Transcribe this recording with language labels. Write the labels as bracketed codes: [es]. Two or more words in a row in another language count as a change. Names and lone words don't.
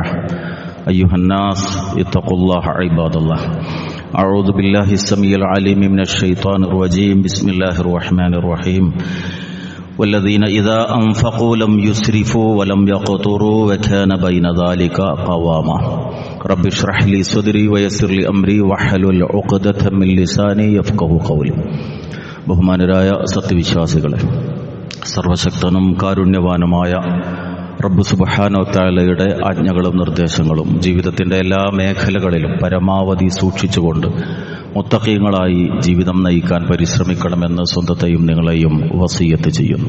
[ar] أيها الناس اتقوا الله عباد الله أعوذ بالله السميع العليم من الشيطان الرجيم بسم الله الرحمن الرحيم والذين إذا أنفقوا لم يسرفوا ولم يقتروا وكان بين ذلك قواما رب اشرح لي صدري ويسر لي أمري واحلل عقدة من لساني يفقهوا قولي [ml] ബഹുമാനരായ സത്യവിശ്വാസികളെ, സർവശക്തനും കാരുണ്യവാനുമായ റബ്ബ് [ar] سبحانه وتعالى [ml] ആജ്ഞകളും നിർദ്ദേശങ്ങളും ജീവിതത്തിൻ്റെ എല്ലാ മേഖലകളിലും പരമാവധി സൂക്ഷിച്ചുകൊണ്ട് മുത്തഖീങ്ങളായി ജീവിതം നയിക്കാൻ പരിശ്രമിക്കണമെന്ന് സ്വന്തത്തെയും നിങ്ങളെയും വസിയ്യത്ത് ചെയ്യുന്നു.